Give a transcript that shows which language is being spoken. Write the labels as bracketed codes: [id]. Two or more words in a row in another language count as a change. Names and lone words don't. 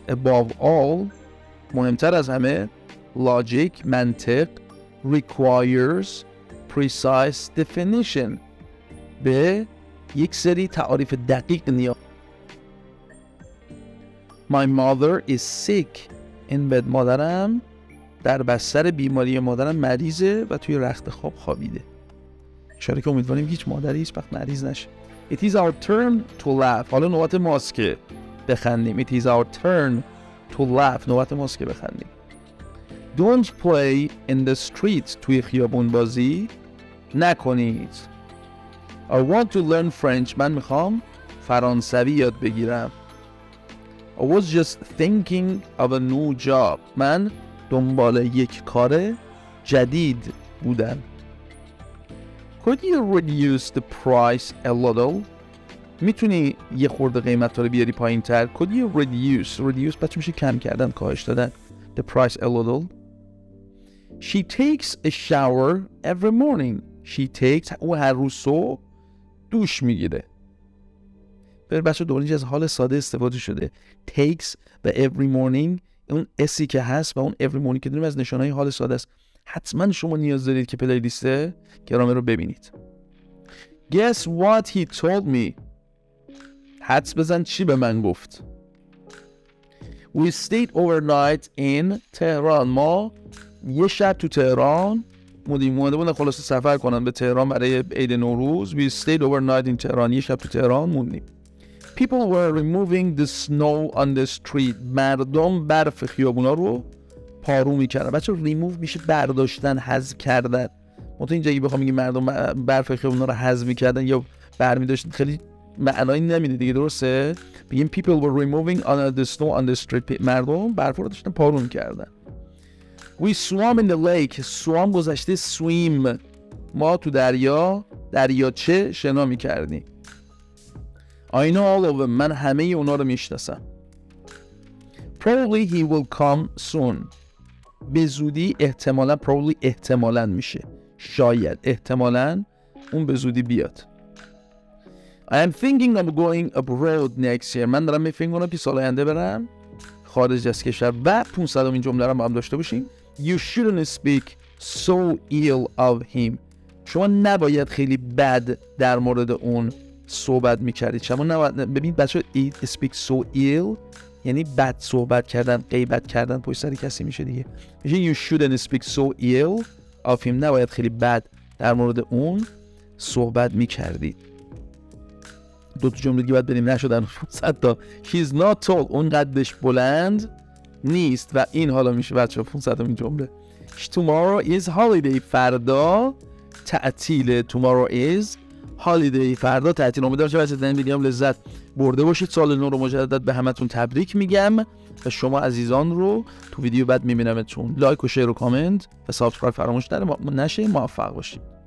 [en] Above all, [fa] مهمتر از همه، logic منطق [en] requires precise definition. [fa] به یک سری تعاریف دقیق نیاز. [en] My mother is sick in bed. [fa] مادرم در بستر بیماری، مادرم مریضه و توی رخت خواب خوابیده. اشاره که امیدواریم هیچ مادری هیچ وقت مریض نشه. [en] It is our turn to laugh. [fa] حالا نوبت ماست که بخندیم. [en] It is our turn to laugh. [fa] نوبت ماست که بخندیم. [en] Don't play in the streets. [fa] توی خیابون بازی نکنید. [en] I want to learn French. [fa] من میخوام فرانسوی یاد بگیرم. [en] I was just thinking of a new job. [fa] من دنبال یک کار جدید بودم. [en] Could you reduce the price a little? [fa] میتونی یه خورده قیمت رو بیاری پایین تر؟ [en] Could you reduce [fa] بچه میشه کم کردن، کاهش دادن. [en] The price a little. She takes a shower every morning. She takes. [fa] او هر روز صبح دوش میگیره. بچه دوباره از حال ساده استفاده شده. [en] Takes و every morning، [fa] اون اسی که هست و اون [en] every morning [fa] که داریم از نشانهای حال ساده است. حتما شما نیاز دارید که پلی لیست گرامر رو ببینید. [en] Guess what he told me. [fa] حدس بزن چی به من گفت. [en] We stayed overnight in Tehran. [fa] ما یه شب تو تهران اومده بودن خلاصه سفر کنن به تهران برای عید نوروز. [en] We stayed overnight in Tehran. [fa] یه شب تو تهران موندیم. [en] People were removing the snow on the street. [fa] مردم برف خیابونا رو پارو میکردن. بچه remove میشه برداشتن، حذف کردن. منتها اینجا اگه بخوام بگیم مردم برف خیابونا رو حذف میکردن یا برمی‌داشتن خیلی معنایی نمیده دیگه، درسته؟ [en] بگیم people were removing on the snow on the street. [fa] مردم برف رو داشتن پارو میکردن. [en] We swam in the lake. [fa] swam گذشته swim. ما تو دریاچه شنا میکردیم. [en] I know all of them. [fa] من همه اونا رو میشناسم. [en] Probably he will come soon. [fa] به زودی احتمالاً، probably احتمالاً میشه، شاید، احتمالاً اون به زودی بیاد. [en] I am thinking of going abroad next year. [fa] من دارم فکر می‌کنم که سال آینده برم خارج از کشور. و 500 این جمله رو با هم داشته باشیم. [en] You shouldn't speak so ill of him. [fa] شما نباید خیلی بد در مورد اون صحبت میکردید. شما نباید ببین بچه [en] speak so ill [fa] یعنی بد صحبت کردن، غیبت کردن پشت سر کسی میشه دیگه. [en] میشه you shouldn't speak so ill of him، [fa] نباید خیلی بد در مورد اون صحبت میکردید. دو تا جمله دیگه باید بریم نشدن 500 تا. [en] he's not tall، [fa] اون قدش بلند نیست و این حالا میشه بچه 500 این جمله. [en] tomorrow is holiday، [fa] فردا تعطیل. [en] tomorrow is holiday، [fa] فردا تعطیل. امیدوارم که از این ویدیو لذت برده باشید. سال نو رو مجدد به همتون تبریک میگم و شما عزیزان رو تو ویدیو بعد میبینمتون. لایک و شیر و کامنت و سابسکرایب فراموش نشه. موفق باشید.